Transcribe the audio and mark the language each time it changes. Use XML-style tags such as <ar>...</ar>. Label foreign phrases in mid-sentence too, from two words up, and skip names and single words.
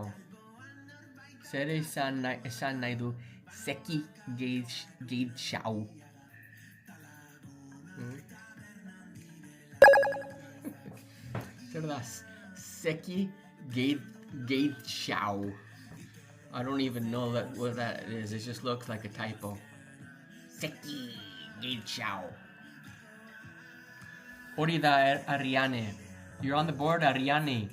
<eu>Zer esan nahi du Seki Geidshau. Zer da, Seki Geidshau.</eu> <en>I don't even know what that is. It just looks like a typo.</en> <eu>Seki Geidshau. Hori da Ariane.</eu> <en>You're on the board, Ariane.</en>